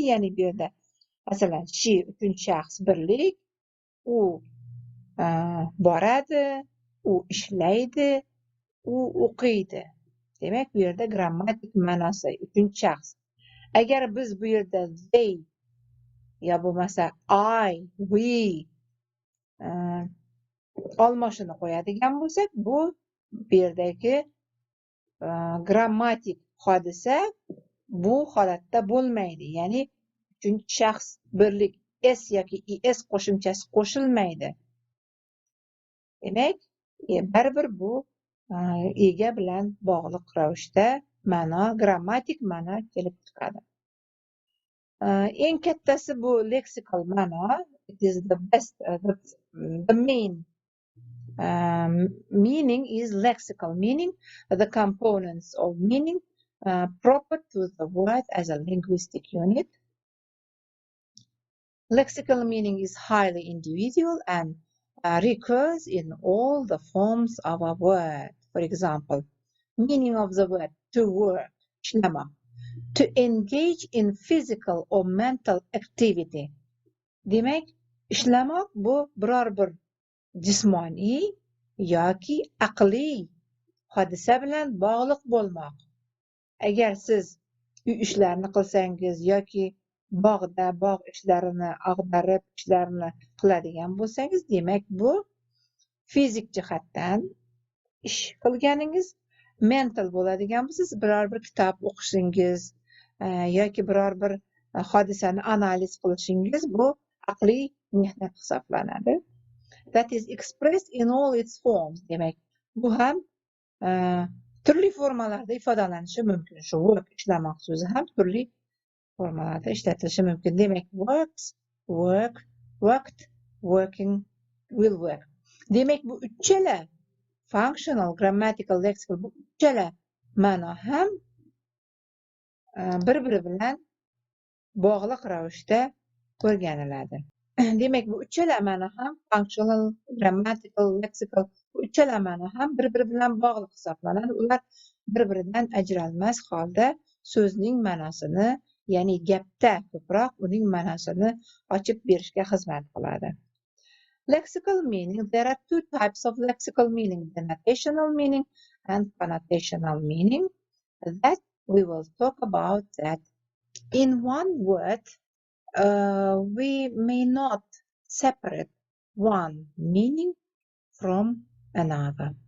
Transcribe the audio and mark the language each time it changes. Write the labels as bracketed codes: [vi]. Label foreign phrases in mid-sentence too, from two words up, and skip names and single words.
[uz] Ya'ni bu yerda masalan she uchinchi shaxs birlik, u boradi, u ishlaydi, u o'qiydi. Demak, bu yerda grammatik ma'nosi uchinchi shaxs. Agar biz bu yerda they yo bo'lmasa [en] I, we [uz] olmoshini qo'yadigan bo'lsak, bu yerdagi grammatik hodisa bu holatda bo'lmaydi. Ya'ni uchinchi shaxs birlik s yoki es qo'shimchasi qo'shilmaydi. Demak, baribir bu ega bilan bog'liq ravishda ma'no, grammatik ma'no kelib chiqadi. Eng kattasi bu lexical ma'no. [en] It is the best, the main meaning is lexical meaning, the components of meaning proper to the word as a linguistic unit. Lexical meaning is highly individual and recurs in all the forms of a word. For example, meaning of the word to work, ishlamoq, to engage in physical or mental activity. [uz] Demak, ishlamoq bu biror bir jismoniy yoki aqliy hodisa bilan bog'liq bo'lmoq. Agar siz uy ishlarini qilsangiz yoki bog'da bog' ishlarini ag'darib ishlarini qiladigan bo'lsangiz, demak bu fizik jihatdan ish qilganingiz. Mental bo'ladigan bo'lsa, siz biror bir kitob o'qishingiz yoki biror bir hodisani analiz qilishingiz bu aqliy mehnat hisoblanadi. [en] That is expressed in all its forms. [uz] Demak, bu ham turli formalarda ifodalanishi mumkin. Shu work, ishlamoq so'zi ham turli formalarda ishlatilishi mumkin. Demak, [en] works, work, worked, working, will work. [uz] Demak, bu uchala [en] functional, grammatical, lexical, [uz] bu uchala ma'no ham bir-biri bilan bog'liq ravishda o'rganiladi. Demak, bu uchala ma'no ham [en] functional, grammatical, lexical, [uz] bu uchala ma'no ham bir-biri bilan bog'liq hisoblanadi. Ular bir-biridan ajralmas holda so'zning ma'nosini, ya'ni gapda ko'proq uning ma'nosini ochib berishga xizmat qiladi. [en] Lexical meaning. There are two types of lexical meaning, denotational meaning and connotational meaning. That we will talk about that. In one word, we may not separate one meaning from another.